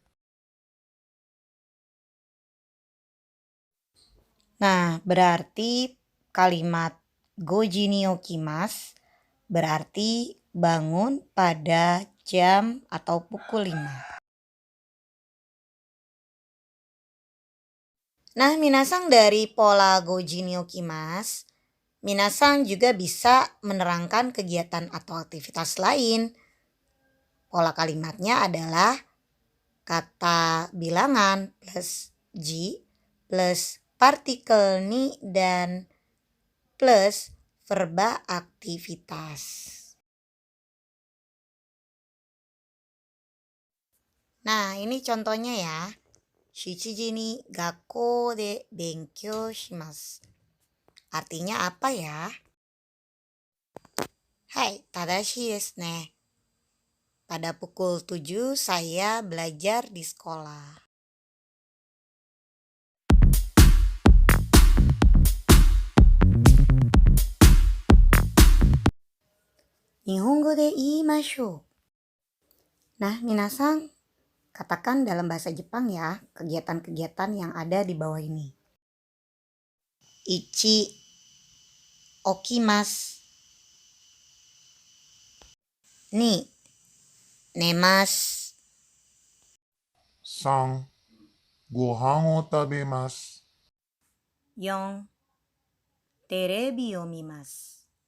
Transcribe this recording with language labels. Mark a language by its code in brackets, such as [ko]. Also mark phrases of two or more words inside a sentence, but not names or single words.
[id] Nah, berarti kalimat [ja] 5時に起きます [id] berarti bangun pada jam atau pukul 5. Nah, minasan, dari pola [ja] 5時に起きます, [id] minasan juga bisa menerangkan kegiatan atau aktivitas lain. Pola kalimatnya adalah kata bilangan plus ji plus partikel ni dan plus verba aktivitas. Nah, ini contohnya ya. [ja] 7時に学校で勉強します. [id] Artinya apa ya? [ja] はい、正しいですね. [id] Pada pukul 7 saya belajar di sekolah. [ja] 日本語で言いましょう. [id] Nah, minasan, katakan dalam bahasa Jepang ya kegiatan-kegiatan yang ada di bawah ini. [ja] 一、起きます. 二、寝ます. 3. ご飯を食べます。 4. テレビを見ます。